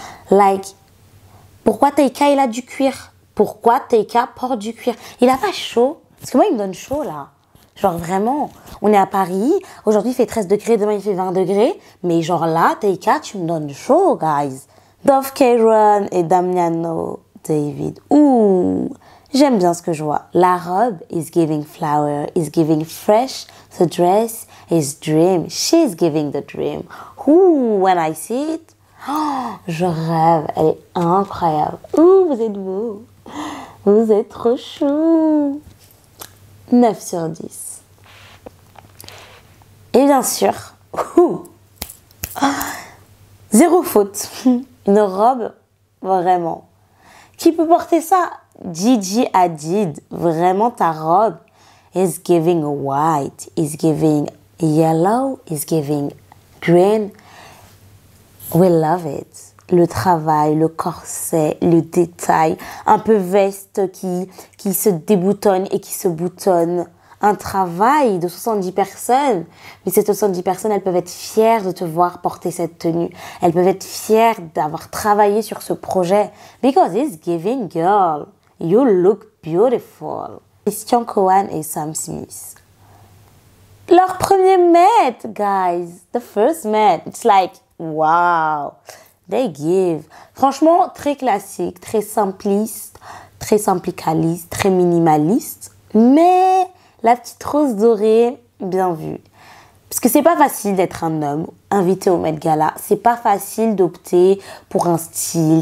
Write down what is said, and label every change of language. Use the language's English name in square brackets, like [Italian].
[French] Like, pourquoi Taika, il a du cuir? Pourquoi Taika porte du cuir? Il a pas chaud? Parce que moi, il me donne chaud, là. Genre, vraiment, on est à Paris. Aujourd'hui, il fait 13 degrés. Demain, il fait 20 degrés. Mais genre là, Taika, tu me donnes chaud, guys. Dove Cameron et Damiano David. Ouh, j'aime bien ce que je vois. La robe [English] is giving flower, is giving fresh. The dress is dream. She's giving the dream. Ouh, when I see it, oh, [French] je rêve. Elle est incroyable. Ouh, vous êtes beau. Vous êtes trop chou. 9 sur 10. Et bien sûr, zéro faute. Une robe, vraiment. Qui peut porter ça? Gigi Hadid. Vraiment, ta robe [English] is giving white, is giving yellow, is giving green. We love it. [French] Le travail, le corset, le détail, un peu veste qui se déboutonne et qui se boutonne. Un travail de 70 personnes. Mais ces 70 personnes, elles peuvent être fières de te voir porter cette tenue. Elles peuvent être fières d'avoir travaillé sur ce projet. [English] Because it's giving, girl. You look beautiful. Christian Cowan et Sam Smith. [French] Leur premier [English] Met, guys. The first Met. It's like, wow. they give. [French] Franchement, très classique, très simpliste, très simplicaliste, très minimaliste. Mais la petite rose dorée, bien vue. Parce que c'est pas facile d'être un homme invité au Met Gala. C'est pas facile d'opter pour un style.